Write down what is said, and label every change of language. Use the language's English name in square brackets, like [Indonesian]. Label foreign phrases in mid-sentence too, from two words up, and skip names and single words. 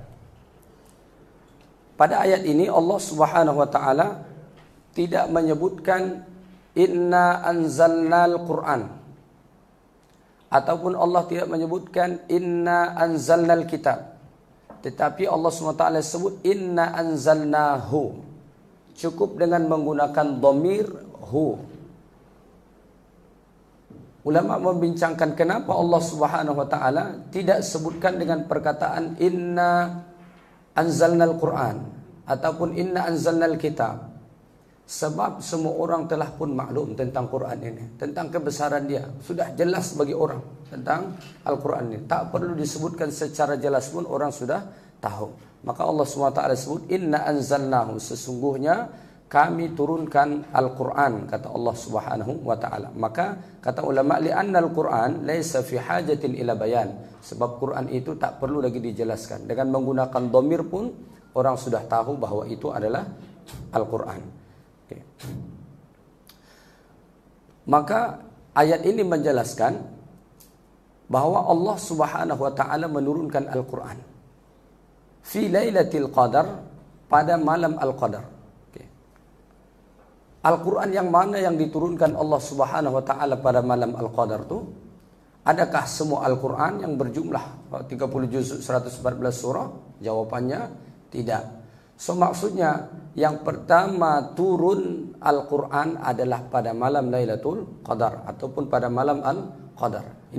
[Malay] Pada ayat ini Allah [Arabic] سبحانه وتعالى [Malay] tidak menyebutkan [Arabic] إنا أنزلنا القرآن, [Malay] ataupun Allah tidak menyebutkan [Arabic] إنا أنزلنا الكتاب. [Malay] Tetapi Allah SWT sebut [Arabic] إنا أنزلناه. [Malay] Cukup dengan menggunakan [Arabic] ضمير هو. [Malay] Ulama membincangkan kenapa Allah [Arabic] سبحانه وتعالى [Malay] tidak sebutkan dengan perkataan [Arabic] إنا أنزلنا القرآن [Malay] ataupun [Arabic] إنا أنزلنا الكتاب. [Malay] Sebab semua orang telah pun maklum tentang Quran ini, tentang kebesaran dia. Sudah jelas bagi orang tentang Al-Quran ini. Tak perlu disebutkan secara jelas pun orang sudah tahu. Maka Allah SWT sebut [Arabic] إنا أنزلناه, [Malay] sesungguhnya kami turunkan Al-Quran, kata Allah [Arabic] سبحانه وتعالى. [Malay] Maka kata ulama, [Arabic] لأن القرآن ليس في حاجة إلى بيان. [Malay] Sebab Quran itu tak perlu lagi dijelaskan. Dengan menggunakan dhamir pun orang sudah tahu bahwa itu adalah Al-Quran. Maka ayat ini menjelaskan bahwa Allah [Arabic] سبحانه وتعالى [Malay] menurunkan Al-Quran [Arabic] في ليلة القدر, [Malay] pada malam Al-Qadar. Al-Quran yang mana yang diturunkan Allah [Arabic] سبحانه وتعالى [Malay] pada malam Al-Qadar itu? Adakah semua Al-Quran yang berjumlah 30 juz 114 surah? Jawapannya tidak. So maksudnya yang pertama turun Al-Quran adalah pada malam Lailatul Qadar ataupun pada malam Al-Qadar.